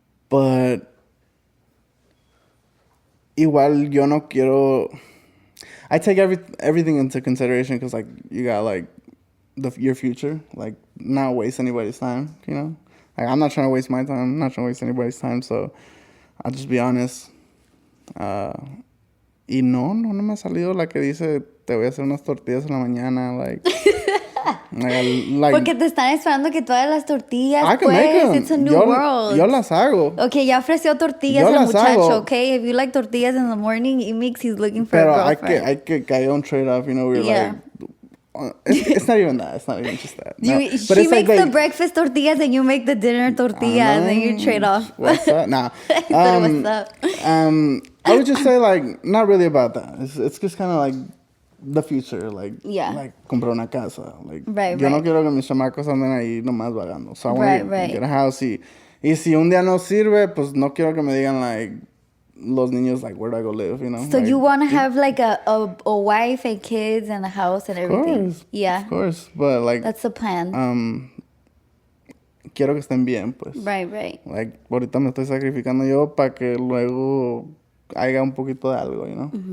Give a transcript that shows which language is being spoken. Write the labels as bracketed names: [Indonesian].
[English] But [Spanish] igual yo no quiero... [English] I take everything into consideration because, like, you got, like, your future. Like, not waste anybody's time, you know? Like, I'm not trying to waste my time. I'm not trying to waste anybody's time, so I'll just be honest. [Spanish] Y no me ha salido la que dice, te voy a hacer unas tortillas en la mañana, like... Porque te están esperando que tú hagas las tortillas, [English] I can make them. It's a new world. [Spanish] Yo las hago. [English] Okay, [Spanish] ya ofreció tortillas el muchacho, [English] okay? If you like tortillas in the morning, Imix, he's looking for a girlfriend. [Spanish] Pero hay que un trade-off, [English] you know? We're like... It's not even that. It's not even just that. No. She makes the breakfast tortillas and you make the dinner tortillas and then you trade off. What's up? Nah. What's up? I would just say, like, not really about that. It's just kind of like the future. [Spanish] Like, like comprar una casa. Like, yo no quiero que mis chamacos anden ahí nomás vagando. [English] So I want to get a house. [Spanish] Y si un día no sirve, pues no quiero que me digan, like, los niños, like, [English] where do I go live, you know? So like, you want to have, like, a wife and kids and a house and everything. Of course. Of course. But, like... That's the plan. [Spanish] Quiero que estén bien, pues. [English] Right. [Spanish] Like, ahorita me estoy sacrificando yo para que luego haya un poquito de algo, [English] you know?